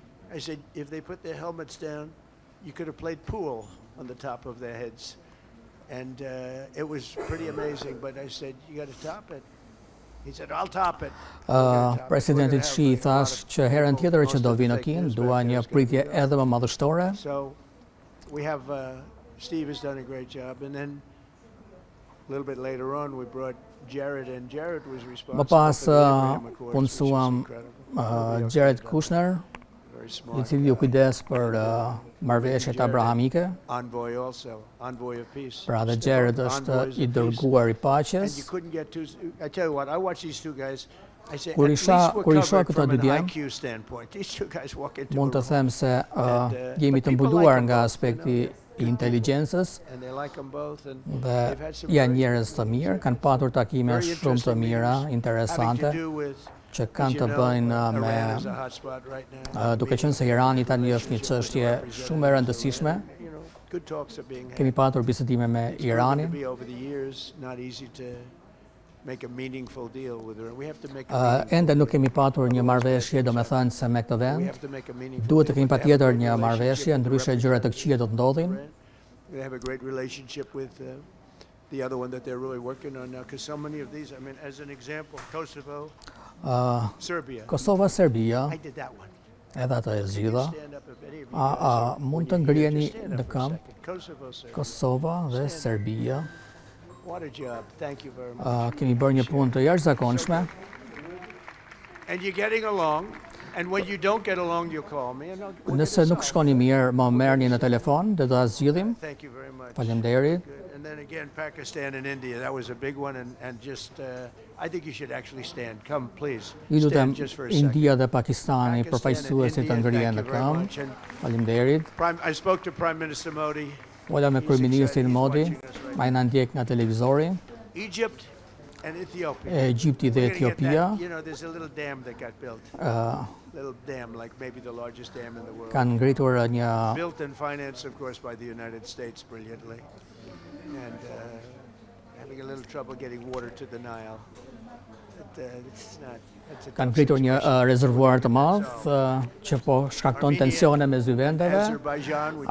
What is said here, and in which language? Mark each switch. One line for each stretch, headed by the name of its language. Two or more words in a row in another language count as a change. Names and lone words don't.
English: I said, if they put their helmets down, you could have played pool on the top of their heads. And it was pretty amazing, but I said, you got to top it. He said, I'll top it.
Albanian: Presidentit Shi thash që herën tjetër që do vinë në Kinë, dua një pritje edhe më madhështore.
English: So we have, Steve has done a great job. And then a little bit later on, we brought Jared, and Jared was responsible
Albanian: Më pas
English: for the Abraham Accords, which is
Albanian: punësuam
English: incredible. Jared Kushner, Very
Albanian: i
English: smart.
Albanian: cili u kujdes për marrëveshjet abrahamike.
English: Envoy also, envoy of peace.
Albanian: Pra dhe
English: Still
Albanian: Jared është
English: envoys
Albanian: i
English: of peace.
Albanian: dërguar i
English: And
Albanian: paqes.
English: you couldn't get too, I tell you what, I watch these two guys, I say,
Albanian: Kur
English: at
Albanian: isha-
English: least we're
Albanian: kur isha
English: covered
Albanian: këto
English: from
Albanian: dy
English: an
Albanian: djem,
English: IQ standpoint. These two guys walk into
Albanian: Mund
English: a
Albanian: të
English: room
Albanian: them se jemi
English: but
Albanian: të
English: people
Albanian: mbuluar
English: like them
Albanian: nga
English: both,
Albanian: aspekti i inteligjencës
English: and they like them both, and
Albanian: dhe
English: they've had some
Albanian: janë
English: very
Albanian: njerëz të mirë, kanë patur takime
English: very
Albanian: shumë të
English: interesting
Albanian: mira,
English: meetings having
Albanian: interesante,
English: to do with,
Albanian: që
English: as
Albanian: kanë
English: you
Albanian: të
English: know,
Albanian: bëjnë
English: Iran is a
Albanian: me
English: hot spot right now.
Albanian: duke qenë se Irani tani është një çështje shumë e rëndësishme.
English: You know, good talks are being had.
Albanian: Kemi patur bisedime me
English: It's proven to
Albanian: Iranin.
English: be over the years not easy to make a meaningful deal with Iran. We have to make a
Albanian: Ende nuk kemi patur një marrëveshje, domethënë se me këtë
English: we
Albanian: vend
English: have to make a meaningful
Albanian: duhet të
English: deal,
Albanian: kemi
English: but they have a
Albanian: patjetër
English: great
Albanian: një marrëveshje,
English: relationship with the
Albanian: ndryshe gjëra të këqija do të ndodhin.
English: representative. They have a great relationship with the other one that they're really working on now, because so many of these, I mean, as an example, Kosovo, Serbia.
Albanian: Kosova, Serbia,
English: I did that one.
Albanian: edhe ato e
English: Can you
Albanian: zgjidha.
English: stand up if any of you guys are-
Albanian: Mund të
English: when you hear,
Albanian: ngriheni
English: just stand
Albanian: në
English: up for a
Albanian: këmbë.
English: second. Kosovo, Serbia.
Albanian: Kosova dhe Serbia.
English: What a job. Thank you very much.
Albanian: Kemi bërë një punë të jashtëzakonshme.
English: And you're getting along, and when you don't get along, you call me, and we'll get
Albanian: Nëse
English: it
Albanian: nuk
English: solved.
Albanian: shkoni mirë, më merrni në telefon dhe do ta zgjidhim.
English: Thank you very much.
Albanian: Faleminderit.
English: Good. And then again, Pakistan and India, that was a big one, and just, I think you should actually stand. Come, please.
Albanian: Ju lutem
English: Stand just for a second.
Albanian: India dhe Pakistani përfaqësuesit të ngrihen në
English: Thank you very
Albanian: këmbë.
English: much. And
Albanian: Faleminderit.
English: I spoke to Prime Minister Modi.
Albanian: Vola me
English: He's
Albanian: kryeministrin
English: excited. He's
Albanian: Modi,
English: watching us right
Albanian: ai na ndjek nga televizori,
English: Egypt and Ethiopia.
Albanian: Egjipti dhe
English: We're gonna get
Albanian: Etiopia
English: that. You know, there's a little dam that got built. Little dam, like maybe the largest dam in the world.
Albanian: kanë ngritur një
English: Built and financed, of course, by the United States brilliantly. And having a little trouble getting water to the Nile. But, it's not, it's a
Albanian: kanë
English: tough
Albanian: ngritur një
English: situation.
Albanian: rezervuar të madh që po shkakton tensione mes dy vendeve.
English: Azerbaijan, we talked